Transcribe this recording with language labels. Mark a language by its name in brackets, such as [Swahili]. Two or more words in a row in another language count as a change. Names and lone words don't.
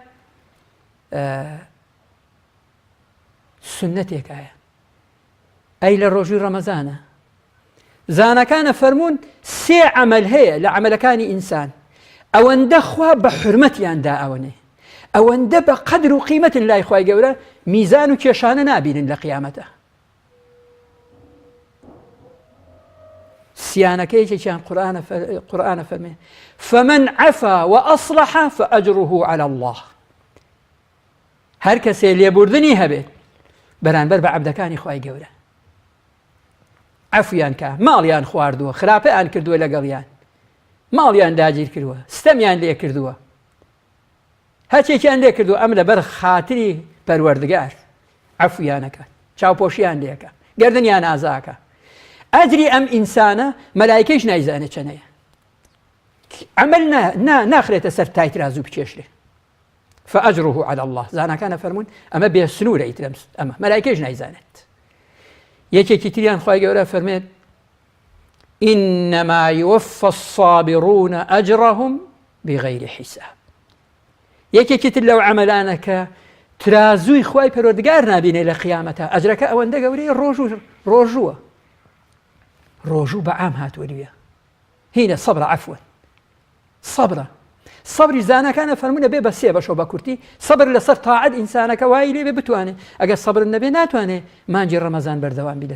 [Central Kurdish] سنەتێکایە ئەی لە ڕۆژی ڕەمەزانە زانەکانە فەرموون سێ عەمەل هەیە لە عەمەلەکانی ئینسان ئەوەندە خوا بە حورمەتیاندا ئەوەنێ ئەوەندە بە قەدر و قیمەتن لای خوای گەورە میزان و کێشانە نابینن لە قیامەتە سیانەکەیەکێکیان قورئانە فەرمێ [Arabic] فمن عفا وأصلح فأجره على الله [Central Kurdish] هەر کەسێ لێبوردنی هەبێت بەرامبەر بە عەبدەکانی خوای گەورە عەفویان کە ماڵیان خواردووە خراپەیان کردووە لەگەڵیان ماڵیان داگیر کردووە ستەمیان لێ کردووە هەرچێکیان لێ کردووە ئەم لەبەر خاتری پەروەردگار عەفویانەکە چاوپۆشیان لێکە گەردنیان ئازاکە ئەجری ئەم ئینسانە مەلایکەیش نایزانێت چەنەیە عمل ناخرێتە سەر تای ترازوو بکێشرێ [Arabic] فأجره على الله [Central Kurdish] زانەکانە فەرمون ئەمە بێ سنوورە ئیتر ئەمە مەلایکەیش نایزانێت یەکێکی تریان خوای گەورە فەرمێت [Arabic] إنما يوفى الصابرون أجرهم بغير حساب [Central Kurdish] یەکێکی تر لەو عەمەلانە کە ترازووی خوای پەروەردگار نابینێ لە قیامەتە ئەجرەکە ئەوەندە گەورەی ڕۆژووە ڕۆژوو بە عام هاتووە هینە سەبرە عەفوە سەبری زانەکانە فەرمونە بێ بە سێ بەشەوە بە کورتی سەبر لەسەر تاعەت ئینسانەکە وای لێ بێ بتوانێت ئەگەر سەبر نەبێ ناتوانێت مانجی ڕەمەزان بەردەوام بی